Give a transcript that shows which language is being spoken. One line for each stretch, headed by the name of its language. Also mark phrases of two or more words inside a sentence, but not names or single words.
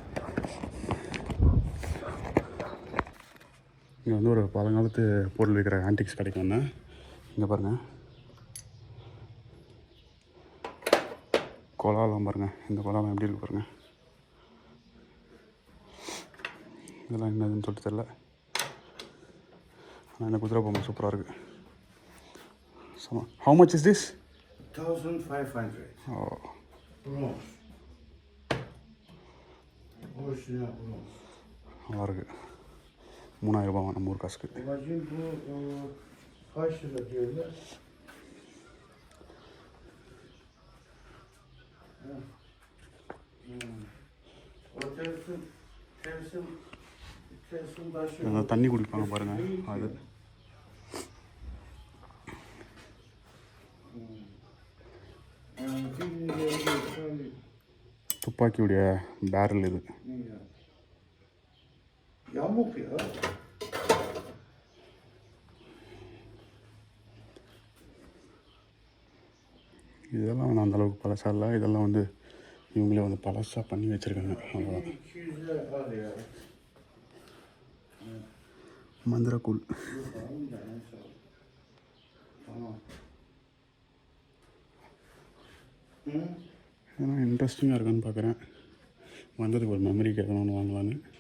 Tamil: இங்கே வந்து ஒரு பழங்காலத்து பொருள் விற்கிற ஆன்டிக்ஸ் கிடைக்கும் ஒன்று. இங்கே பாருங்கள், குழாலாம் பாருங்கள், இந்த குழாலாம் எப்படி இருக்கு பாருங்கள். இதெல்லாம் என்னதுன்னு சொல்லிட்டு தெரில. ஆனால் இந்த குதிரை பொம்மை சூப்பராக இருக்குது.
English: How much is this?
Tamil: 1500. ஓ,
English: Bronze. Original bronze.
Tamil: நல்லா இருக்குது. 3000 ரூபாய் நம்ம ஊர் காசுக்கு.
Turkish: Babacığım bu kaç lira diyorlar? O tersin başı.
Tamil: அந்த தண்ணி குடிப்பாங்க பாருங்கள் அது. துப்பாக்கியுடைய பேரல் இது.
Turkish: Yamuk ya.
Tamil: இதெல்லாம் வந்து அந்தளவுக்கு பழசா இல்லை, இதெல்லாம் வந்து இவங்களே வந்து பழசாக பண்ணி வச்சுருக்காங்க. அவ்வளோதான்.
Turkish: 200 lira var ya.
Tamil: மந்திரக்கூழ்.
Turkish: Tamam.
Tamil: ஏன்னா இன்ட்ரெஸ்டிங்காக இருக்குன்னு பார்க்குறேன். வந்ததுக்கு ஒரு மெமரிக்கு எதனா ஒன்று வாங்கலான்னு.